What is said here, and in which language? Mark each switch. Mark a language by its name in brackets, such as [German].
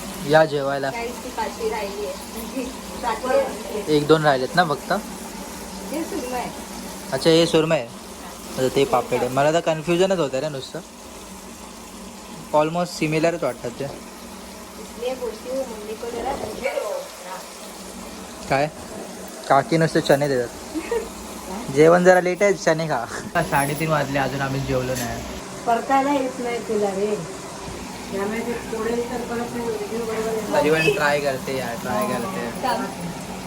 [Marathi] या जेवायला. गाईज ती पाचवी राहिली आहे. एक दोन राहिलेत ना फक्त. हे सुरमई आहे. अच्छा हे सुरमई आहे. आता ते पापलेट आहे. मला तर कन्फ्युजनच होतं रे नुसतं. ऑलमोस्ट सिमिलरच वाटतात ते. [Hindi] इसलिए बोलती हूँ मम्मी को जरा [Marathi] काय काकी नुसते चणे देतात. जेवण जरा लेट आहे, चणे खा. 3:30 वाजले, अजून आम्ही जेवलो नाही. परतायला येत नाही तुला रे, त्यामुळे ते पुढे तर परत नाही व्हिडिओ बरोबर तरी पण ट्राय करते यार, ट्राय करते.